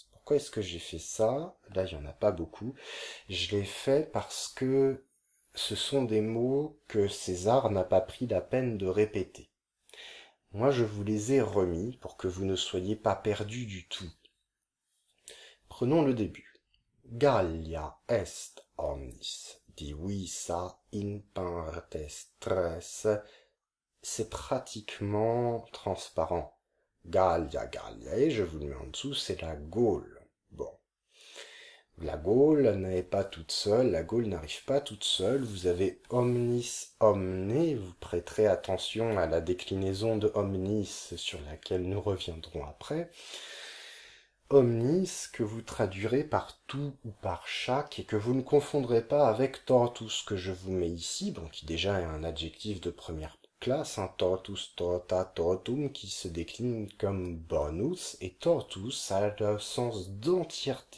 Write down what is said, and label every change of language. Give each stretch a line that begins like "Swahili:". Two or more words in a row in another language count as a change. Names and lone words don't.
French: Pourquoi est-ce que j'ai fait ça? Là, il n'y en a pas beaucoup. Je l'ai fait parce que ce sont des mots que César n'a pas pris la peine de répéter. Moi, je vous les ai remis pour que vous ne soyez pas perdus du tout. Prenons le début.
Latin: Gallia est omnis divisa in partes tres.
French: C'est pratiquement transparent. Gallia, et je vous le mets en dessous, c'est la Gaule. Bon. La Gaule n'est pas toute seule, la Gaule n'arrive pas toute seule. Vous avez
Latin: omnis, omne,
French: vous prêterez attention à la déclinaison de omnis sur laquelle nous reviendrons après. Omnis que vous traduirez par tout ou par chaque et que vous ne confondrez pas avec tortus que je vous mets ici, bon, qui déjà est un adjectif de première classe,
Latin: tortus, torta, tortum,
French: qui se décline comme bonus, et tortus a le sens d'entièreté.